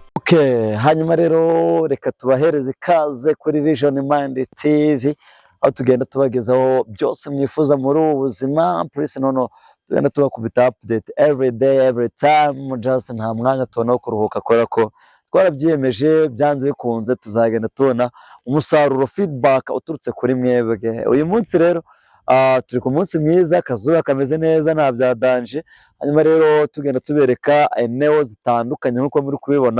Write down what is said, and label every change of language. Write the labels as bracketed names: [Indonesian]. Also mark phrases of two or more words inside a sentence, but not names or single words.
[Kinyarwanda] Okay, hanyuma rero reka tubahereze ikaze kuri Vision Mind TV, aho tugenda tubagezaho byose mwifuza muri ubu buzima. Please nono tugenda tubakubita [English] update every day every time, [Kinyarwanda] just nta mwanya tubona wo kuruhuka kubera ko twarabyiyemeje byanze bikunze tuzagenda tubona umusaruro feedback uturutse kuri mwebwe. Uyu munsi rero turi ku munsi mwiza, akazuba kameze neza nta byadanje. Hanyuma rero tugenda tubereka eneo zitandukanye nk'uko muri kubibona.